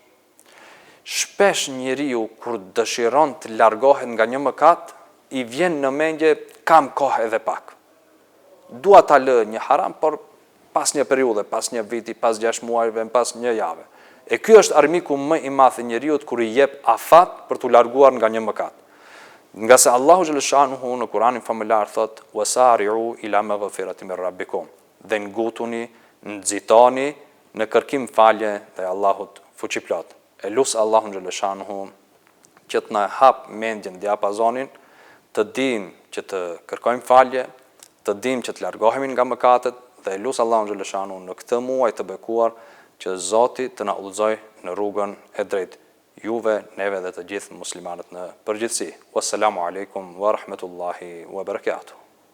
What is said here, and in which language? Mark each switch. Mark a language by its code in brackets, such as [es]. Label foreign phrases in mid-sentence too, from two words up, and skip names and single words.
[sq] Shpesh njeriu kur dëshiron të largohet nga një mëkat, i vjen në mendje kam kohë edhe pak. Dua ta lë një haram, por pas një periudhe, pas një viti, pas 6 muajve, pas një jave. E ky është armiku më i madh i njeriut kur i jep afat për t'u larguar nga një mëkat. Nga se Allahu xhaleshanuhu në Kur'anin famëlar thot: [ar] "وسارعوا إلى مغفرة من ربكم." [sq] Dhe ngutuni, nxitoni në kërkim falje te Allahut fuqiplot. E lut Allahun xhaleshanuhu që të na hap mendjen diapazonin, të dim që të kërkojmë falje, të dim që të largohemi nga mëkatet, dhe lut Allahun xhaleshanu në këtë muaj të bekuar që Zoti të na udhëzojë në rrugën e drejtë, juve, neve dhe të gjithë muslimanët në përgjithësi. [ar] والسلام عليكم ورحمة الله وبركاته.